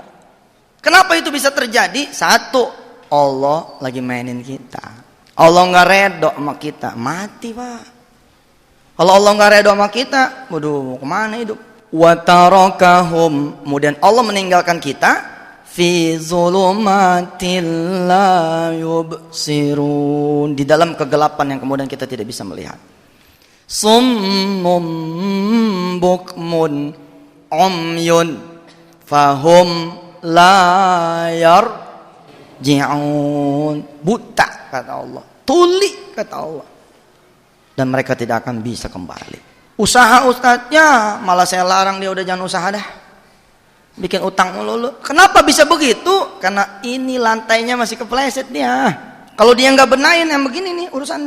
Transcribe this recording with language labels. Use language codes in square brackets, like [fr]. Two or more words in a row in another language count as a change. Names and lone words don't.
[id] Kenapa itu bisa terjadi? Satu, Allah lagi mainin kita. Allah nggak redho sama kita, mati Pak. Kalau Allah nggak redho sama kita, waduh mau kemana hidup? [ar] وتركهم, [id] kemudian Allah meninggalkan kita [ar] في ظلمات لا يبصرون, [id] di dalam kegelapan yang kemudian kita tidak bisa melihat. [ar] صم بكم عمي فهم لا يرجعون. [id] Buta kata Allah, tuli kata Allah, dan mereka tidak akan bisa kembali. Usaha ustadznya malah saya larang, dia udah jangan usaha dah, bikin utang mulu. Kenapa bisa begitu? Karena ini lantainya masih kepleset dia. Kalau dia nggak benahin yang begini nih urusannya.